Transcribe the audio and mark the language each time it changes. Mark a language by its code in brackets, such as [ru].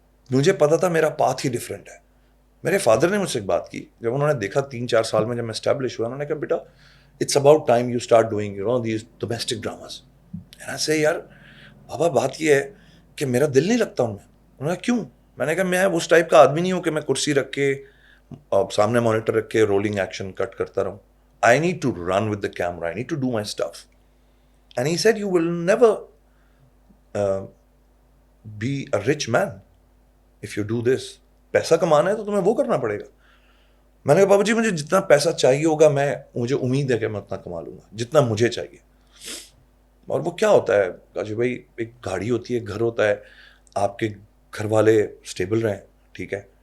[ur] مجھے پتا تھا میرا پاتھ ہی ڈفرینٹ ہے. میرے فادر نے مجھ سے ایک بات کی جب انہوں نے دیکھا 3-4 سال میں جب میں اسٹیبلش ہوا, انہوں نے کہا بیٹا [en] It's about time you start doing these domestic dramas. [ur] ایسے یار بابا بات یہ ہے کہ میرا دل نہیں لگتا ان میں. انہوں نے کیوں, میں نے کہا میں اس ٹائپ کا آدمی نہیں ہوں کہ میں کرسی رکھ کے سامنے مانیٹر رکھ کے رولنگ ایکشن کٹ کرتا رہوں. [en] I need to run with the camera. I need to do my stuff. And he said, you will never be a rich man if you do this. [ur] پیسہ کمانا ہے تو تمہیں وہ کرنا پڑے گا. میں نے کہا بابا جی مجھے جتنا پیسہ چاہیے ہوگا مجھے امید ہے کہ میں اتنا کما لوں گا جتنا مجھے چاہیے. اور وہ کیا ہوتا ہے کاجو بھائی, ایک گاڑی ہوتی ہے, گھر ہوتا ہے, آپ کے گھر والے اسٹیبل رہیں, ٹھیک ہے.